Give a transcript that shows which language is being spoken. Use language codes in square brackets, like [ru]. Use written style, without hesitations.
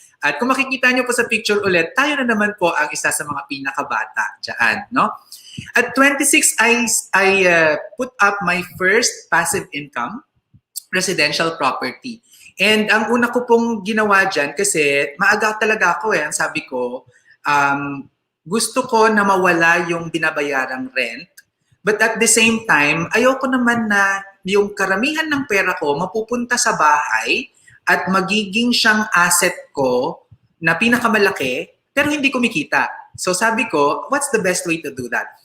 [tl] At kung makikita niyo po sa picture ulit, tayo na naman po ang isa sa mga pinakabata diyan, no? [en] At 26, I put up my first passive income residential property. [tl] And ang una ko pong ginawa diyan kasi maaga talaga ako ang sabi ko, gusto ko na mawala yung binabayarang rent. [en] But at the same time, [tl] ayoko naman na yung karamihan ng pera ko mapupunta sa bahay at magiging siyang asset ko na pinakamalaki pero hindi kumikita. So sabi ko, [en] what's the best way to do that?